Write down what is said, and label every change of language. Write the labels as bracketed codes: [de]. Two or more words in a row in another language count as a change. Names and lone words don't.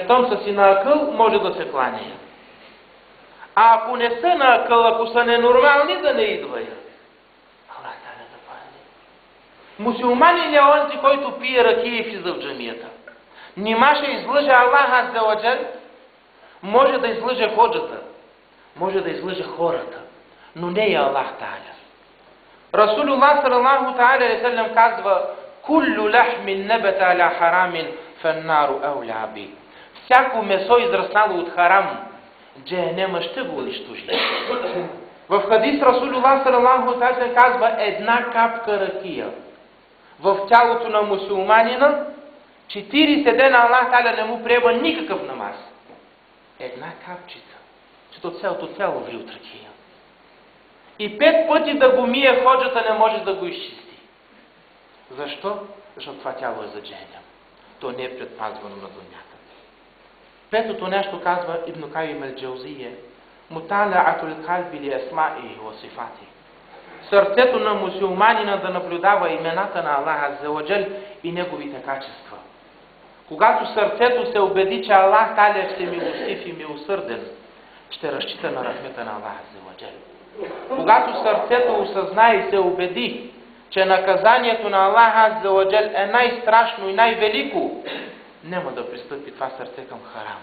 [bg] Щом са си на акъл, може да се кланеят. А ако не са на акъл, ако са ненормални, да не идваят. Аллах Таля да пази. Мусулманин е онзи, който пие ракия и влиза в джамията. Нима ще излъже Аллах [ar] عز وجل? [bg] Може да излъже ходжата, може да излъже хората, но не и Аллах Та'аля. [ar] رسول الله صلى الله تعالى عليه وسلم [bg] казва: [ar] "كل لحم نبت على حرام فالنار أولى به." [bg] Всяко месо израснало от харам, джехенема ще го унищожи. В хадис [ar] رسول الله صلى الله تعالى عليه وسلم [bg] казва: една капка ракия в тялото на мусулманина, 40 дена Аллах Та'аля не му приема никакъв намаз. Една капчица, защото цялото тяло ври от ракия. И 5 пъти да го мие ходжата не може да го изчисти. Защо? Защото това тяло е за джехенем. То не е предпазвано на дунята. Петото нещо казва Ибн Кайим ал-Джаузия: [ar] مطالعة القلب لأسمائه وصفاته. [bg] Сърцето на мусулманина да наблюдава имената на Аллах [ar] عز وجل [bg] и неговите качества. Когато сърцето се убеди, че Аллах Та'аля е всемилостив и милосърден, ще разчита на рахмета на Аллах [ar] عز وجل. [bg] Когато сърцето осъзнае и се убеди, че наказанието на Аллах [ar] عز وجل [bg] е най-страшно и най-велико, няма да пристъпи това сърце към харам.